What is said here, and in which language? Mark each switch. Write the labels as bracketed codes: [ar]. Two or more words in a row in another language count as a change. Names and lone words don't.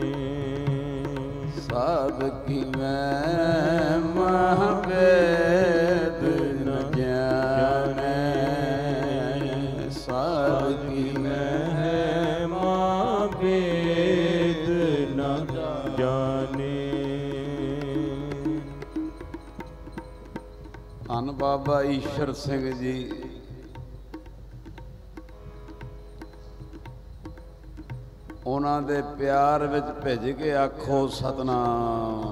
[pa] ਸਾਧ ਕੀ ਮਹਿਮਾ ਭੇਦ ਨ ਜਾਨੇ ਸਾਧ ਕੀ ਮਹਿਮਾ ਭੇਦ ਨ ਜਾਨੇ ਧੰਨ ਬਾਬਾ ਈਸ਼ਰ ਸਿੰਘ ਜੀ ਉਹਨਾਂ ਦੇ ਪਿਆਰ ਵਿੱਚ ਭਿੱਜ ਕੇ ਆਖੋ ਸਤਨਾਮ